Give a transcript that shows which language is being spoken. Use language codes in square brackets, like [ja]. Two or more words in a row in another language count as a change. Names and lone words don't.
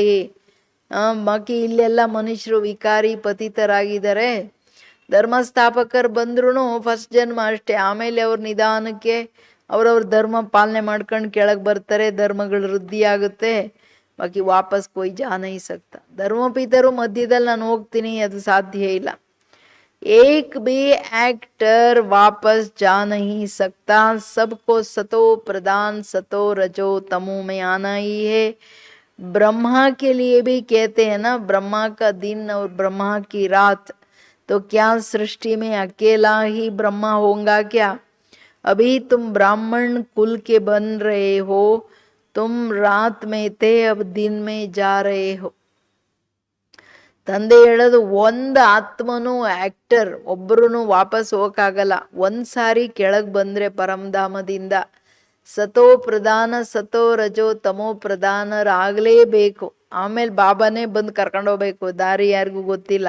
[kn] ಬಾಕಿ ಇಲ್ಲೆಲ್ಲ ಮನುಷ್ಯರು ವಿಕಾರಿ ಪತಿತರಾಗಿದ್ದಾರೆ. ಧರ್ಮಸ್ಥಾಪಕರು ಬಂದ್ರು ಫಸ್ಟ್ ಜನ್ಮ ಅಷ್ಟೇ, ಆಮೇಲೆ ಅವ್ರ ನಿಧಾನಕ್ಕೆ ಅವ್ರವ್ರ ಧರ್ಮ ಪಾಲನೆ ಮಾಡ್ಕೊಂಡು ಕೆಳಗೆ ಬರ್ತಾರೆ, ಧರ್ಮಗಳು ವೃದ್ಧಿ ಆಗುತ್ತೆ. [hi] बाकी वापस कोई जा नहीं सकता. [kn] ಧರ್ಮಪಿತರು ಮಧ್ಯದಲ್ಲಿ ನಾನು ಹೋಗ್ತೀನಿ, ಅದು ಸಾಧ್ಯ ಇಲ್ಲ. [hi] एक भी एक्टर वापस जा नहीं सकता. सबको सतो प्रदान सतो रजो तमो में आना ही है. ब्रह्मा के लिए भी कहते हैं ना, ब्रह्मा का दिन और ब्रह्मा की रात. तो क्या सृष्टि में अकेला ही ब्रह्मा होगा क्या? अभी तुम ब्राह्मण कुल के बन रहे हो, तुम रात में थे, अब दिन में जा रहे हो. [kn] ತಂದೆ ಹೇಳೋದು, ಒಂದು ಆತ್ಮನು ಆಕ್ಟರ್ ಒಬ್ಬರೂ ವಾಪಸ್ ಹೋಗಕ್ಕಾಗಲ್ಲ. ಒಂದ್ಸಾರಿ ಕೆಳಗೆ ಬಂದ್ರೆ ಪರಮಧಾಮದಿಂದ ಸತೋ ಪ್ರಧಾನ ಸತೋ ರಜೋ ತಮೋ ಪ್ರಧಾನರಾಗಲೇಬೇಕು. ಆಮೇಲೆ ಬಾಬಾನೇ ಬಂದು ಕರ್ಕೊಂಡು ಹೋಗ್ಬೇಕು, ದಾರಿ ಯಾರಿಗೂ ಗೊತ್ತಿಲ್ಲ.